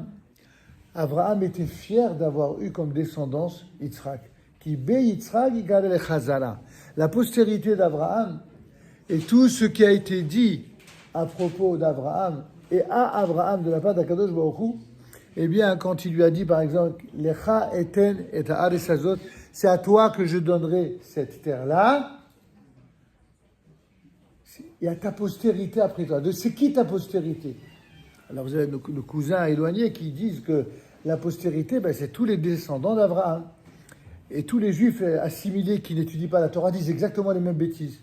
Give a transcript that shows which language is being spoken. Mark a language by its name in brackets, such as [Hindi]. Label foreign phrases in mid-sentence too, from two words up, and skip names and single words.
[French] Abraham était fier d'avoir eu comme descendance Yitzhak. [Hebrew] כי ביצחק יקרא לך זרע. [French] La postérité d'Abraham et tout ce qui a été dit à propos d'Abraham et à Abraham de la part d' [Hebrew] הקדוש ברוך הוא, [French] eh bien, quand il lui a dit, par exemple, [Hebrew] לך אתן את הארץ הזאת, [French] c'est à toi que je donnerai cette terre-là, et à ta postérité après toi. C'est qui ta postérité? Alors vous avez nos cousins éloignés qui disent que la postérité, c'est tous les descendants d'Abraham. Et tous les juifs assimilés qui n'étudient pas la Torah disent exactement les mêmes bêtises.